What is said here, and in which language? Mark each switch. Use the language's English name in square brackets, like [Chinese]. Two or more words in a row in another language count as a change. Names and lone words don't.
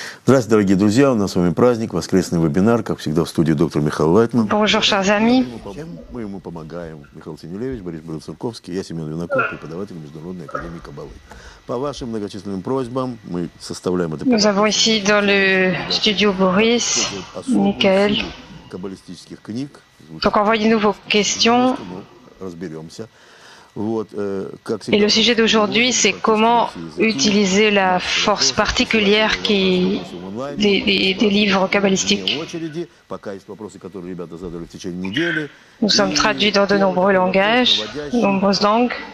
[Russian] Здравствуйте, дорогие друзья, у нас с вами праздник, воскресный вебинар, как всегда в студии доктор Михаил Лайтман. [French] Bonjour chers amis. [Russian] Мы ему помогаем. Михаил Синюлевич, Борис Борисовский, я Семен Виноков, преподаватель Международной академии Каббалы. По вашим многочисленным просьбам мы составляем это. [French] Nous avons ici dans le studio Boris, Michael. [Russian] Каббалистических книг. [French] Donc envoyez-nous vos questions. [Russian] Разберемся. [French] Et le sujet d'aujourd'hui, c'est comment utiliser la force particulière des livres kabbalistiques. Nous sommes traduits dans de nombreux langages, nombreuses langues.